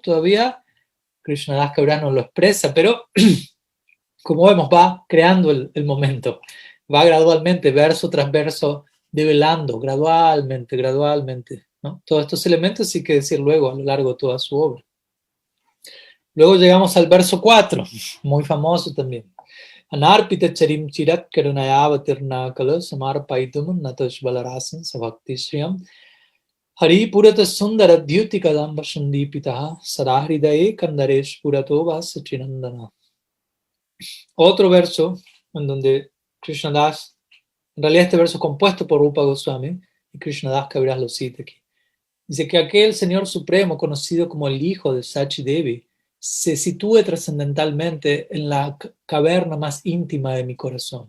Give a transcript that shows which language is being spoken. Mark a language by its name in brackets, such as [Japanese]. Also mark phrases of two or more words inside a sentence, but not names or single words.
[Spanish] Todavía Krishnadas Kaviraj nos lo expresa, pero como vemos, va creando el momento, va gradualmente, verso tras verso, develando, gradualmente, ¿no? Todos estos elementos sí que decir luego a lo largo de toda su obra. Luego llegamos al verso 4, muy famoso también. [Sanskrit] Anarpita charim chirat karunayavatirna kala samarpaitum natash balarasan savakti shriyam Hari purata sundara dyuti kadamba sandipitaha sadahridaye kandaresh purato vasachinandana. [Spanish] Otro verso en donde Krishnadas, en realidad este verso es compuesto por Rupa Goswami y Krishnadas Kaviraj lo cita aquí. Dice que aquel Señor Supremo conocido como el Hijo de Sachi Devi se sitúe trascendentalmente en la caverna más íntima de mi corazón.